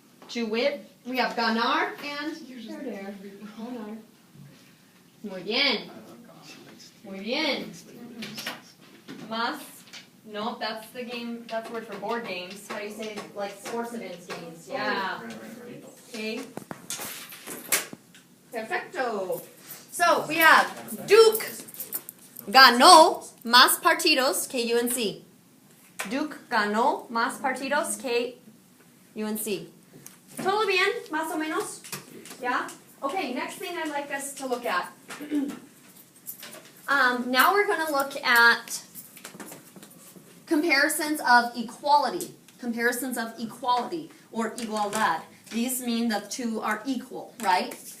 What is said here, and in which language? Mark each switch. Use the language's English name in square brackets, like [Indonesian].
[English] To wit, we have ganar and perder. [Spanish] Ganar. Muy bien. Muy bien. Más. [English] No, that's the game. That's the word for board games. How do you say like sports events games? Yeah. Okay. [Spanish] Perfecto. [English] So we have [Spanish] Duke ganó más partidos que UNC. Duke ganó más partidos que UNC. ¿Todo bien? Más o menos? Yeah? [English] Okay, next thing I'd like us to look at. Now we're going to look at comparisons of equality. Comparisons of equality or igualdad. These mean the two are equal, right?